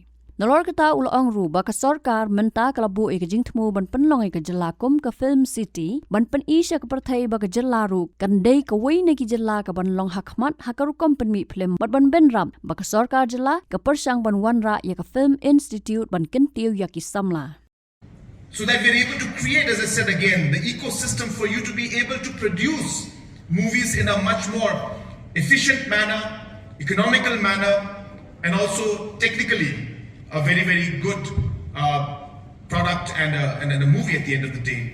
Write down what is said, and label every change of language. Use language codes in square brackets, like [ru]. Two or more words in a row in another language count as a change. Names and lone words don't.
[kha] Nalor kata uloang ru ba ka sarkar menta kalabu e ka jing tmu ban penlong e ka jelakum ka film city ban pen isya ka perthai ba ka jelaru kan dei ka wei ne ki jela ka ban long hakmat hakaru kompen mi film ban benram ba ka sarkar jela ka persang ban wanra ya ka film institute ban Kyntiew ya ki Samla. [en] So that we're able to create, as I said again, the ecosystem for you to be able to produce movies in a much more efficient manner, economical manner, and also technically a very, very good product and a movie at the end of the day.